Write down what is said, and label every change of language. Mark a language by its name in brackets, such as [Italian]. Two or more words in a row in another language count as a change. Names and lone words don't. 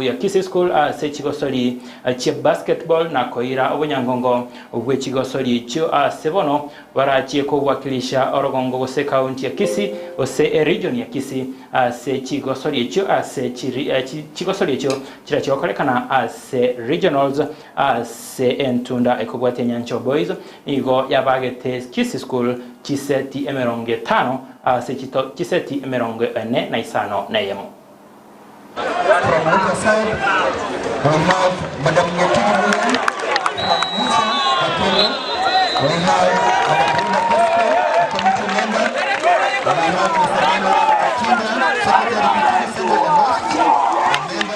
[Gusii] ya Kisii School ase CHIGOSORI che basketball na koira obunyangongo obwe CHIGOSORI cho ase bono barachie ko wakilisha orogongo gose county ya Kisii ose region ya Kisii ase CHIGOSORI cho ase CHIGOSORI cho chiracho kolekana ase regionals ase entunda ekobwate Nyancho Boys igo yabagete Kisii School chiseti emeronge 5 ase chiseti emeronge 4 na isano na yemo. [English] From our side, we have Madam Nyanchama from Gusii. We have Abigael, a committee member. We have Mr. Secretary of the Host, a member.